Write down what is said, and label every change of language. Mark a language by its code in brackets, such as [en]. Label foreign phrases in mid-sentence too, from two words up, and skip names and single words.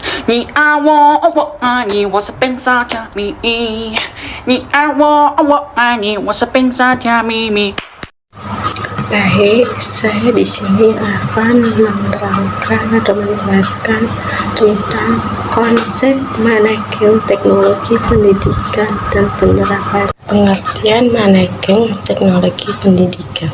[zh] 你爱我，我爱你，我是冰沙加咪咪。你爱我，我爱你，我是冰沙加咪咪。 [id] Baik, saya di sini akan menerangkan atau menjelaskan tentang konsep manekin teknologi pendidikan dan penerapan. Pengertian manekin teknologi pendidikan.